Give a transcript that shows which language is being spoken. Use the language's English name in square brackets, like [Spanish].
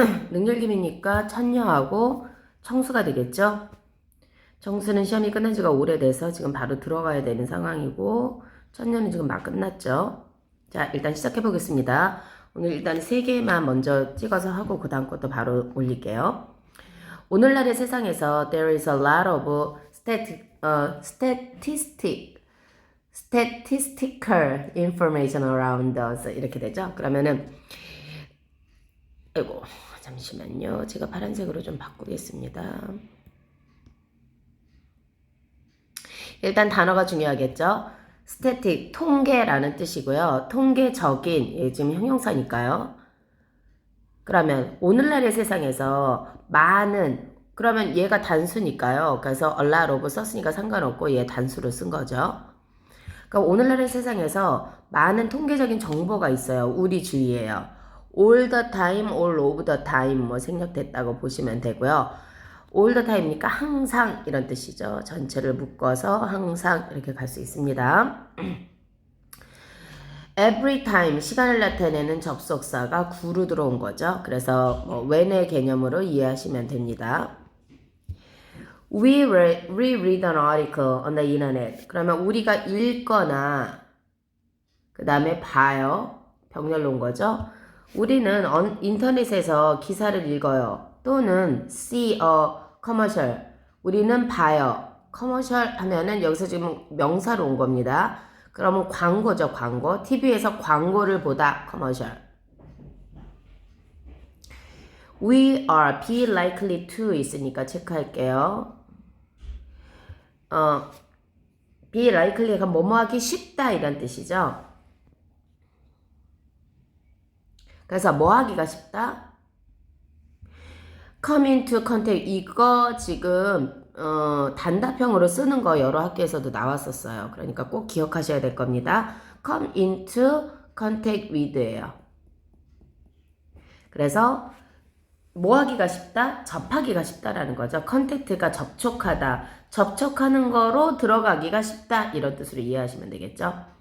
[Korean] 능률김이니까 천녀하고 청수가 되겠죠? 청수는 시험이 끝난 지가 오래돼서 지금 바로 들어가야 되는 상황이고 천녀는 지금 막 끝났죠? 자, 일단 시작해 보겠습니다. 오늘 일단 3개만 먼저 찍어서 하고 그 다음 것도 바로 올릴게요. 오늘날의 세상에서 [English] there is a lot of statistical information around us [Korean] 이렇게 되죠. 그러면은 아이고 잠시만요. 제가 파란색으로 좀 바꾸겠습니다. 일단 단어가 중요하겠죠. static 통계라는 뜻이고요. 통계적인 지금 형용사니까요. 그러면 오늘날의 세상에서 많은 그러면 얘가 단수니까요. 그래서 a lot of 썼으니까 상관없고 얘 단수로 쓴 거죠. 그러니까 오늘날의 세상에서 많은 통계적인 정보가 있어요. 우리 주위에요. [English] all the time, all of the time [Korean] 뭐 생략됐다고 보시면 되고요. all the time니까 항상 이런 뜻이죠. 전체를 묶어서 항상 이렇게 갈 수 있습니다. every time 시간을 나타내는 접속사가 구로 들어온 거죠. 그래서 when의 개념으로 이해하시면 됩니다. [English] We read an article on the internet. [Korean] 그러면 우리가 읽거나 그 다음에 봐요. 병렬로 온 거죠. 우리는 인터넷에서 기사를 읽어요. 또는 [English] see a commercial. [Korean] 우리는 봐요. commercial 하면은 여기서 지금 명사로 온 겁니다. 그러면 광고죠, 광고. TV에서 광고를 보다, commercial. [English] We are be likely to [Korean] 있으니까 체크할게요. be likely가 뭐뭐 하기 쉽다 이런 뜻이죠. 그래서 뭐 하기가 쉽다? [English] come into contact [Korean] 이거 지금 단답형으로 쓰는 거 여러 학교에서도 나왔었어요. 그러니까 꼭 기억하셔야 될 겁니다. [English] come into contact with예요. [Korean] 그래서 뭐 하기가 쉽다? 접하기가 쉽다라는 거죠. contact가 접촉하다. 접촉하는 거로 들어가기가 쉽다. 이런 뜻으로 이해하시면 되겠죠.